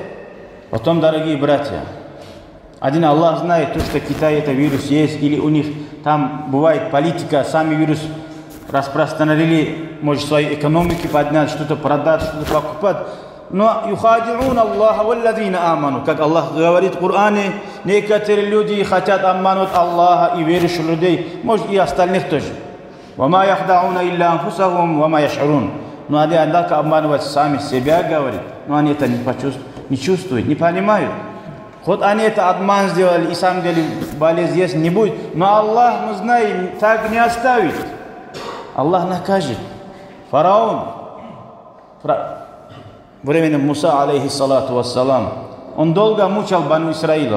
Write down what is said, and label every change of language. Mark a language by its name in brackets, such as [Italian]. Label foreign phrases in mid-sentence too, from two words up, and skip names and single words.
[Russian] Потом, дорогие братья, один Аллах знает, то, что в Китае это вирус есть, или у них там бывает политика, сами вирус распространили, может, свои экономики поднять, что-то продать, что-то покупать. [Arabic] Но يخادعون الله والذين آمنوا. [Russian] Как Аллах говорит в Коране, некоторые люди хотят обмануть Аллаха и верующих людей, может, и остальных тоже. [Arabic] وَمَا يَخْدَعُونَ إِلَّا أَنفُسَهُمْ وَمَا يَشْعُرُونَ. [Russian] Но они, однако, обманывают сами себя, говорит, но они это не чувствуют, не понимают. Хоть они это обман сделали, и самом деле болезнь есть, не будет, но Аллах, мы знаем, так не оставит. Аллах накажет. Фараон, временем Муса, [Arabic] عليه الصلاة والسلام, [Russian] он долго мучал Бану Исраилов.